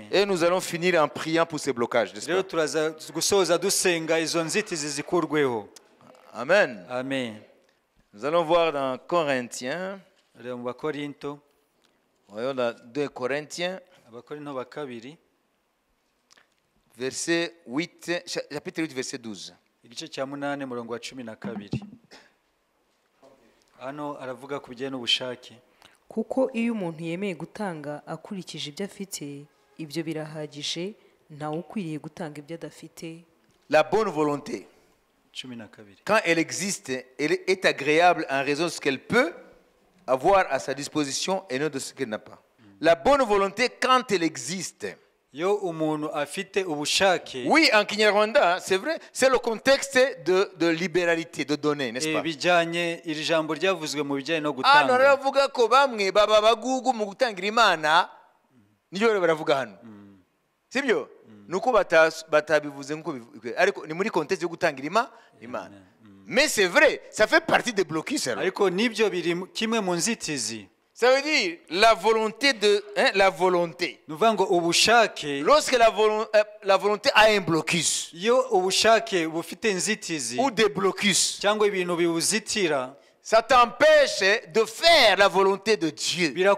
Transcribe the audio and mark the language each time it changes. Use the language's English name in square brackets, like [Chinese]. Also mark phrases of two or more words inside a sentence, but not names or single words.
[French] Et nous allons finir en priant pour ces blocages, n'est-ce pas? Amen. Amen. Nous allons voir dans Corinthiens. Voyons dans 2 Corinthiens. Verset 8, chapitre 8, verset 12. [Kinyarwanda] Kuko iyo umuntu yemeye gutanga akurikije ibyo afite, ibyo birahagije, ntawe ukwiriye gutanga ibyo adafite. [French] La bonne volonté, quand elle existe, elle est agréable en raison de ce qu'elle peut avoir à sa disposition et non de ce qu'elle n'a pas. La bonne volonté, quand elle existe. Oui, en Kinyarwanda, c'est vrai, c'est le contexte de libéralité, de donner, n'est-ce pas? [Kinyarwanda] Hano baravuga ko bamwe baba bagugu mu gutangira Imana, niyo baravuga hano. Sibyo? Nuko batabivuze nkuko bivuga, ariko ni muri contexte yo gutangira Imana. [French] Mais c'est vrai, ça fait partie des blocus. Ça veut dire la volonté de la volonté. Lorsque la volonté a un blocus ou des blocus, ça t'empêche de faire la volonté de Dieu.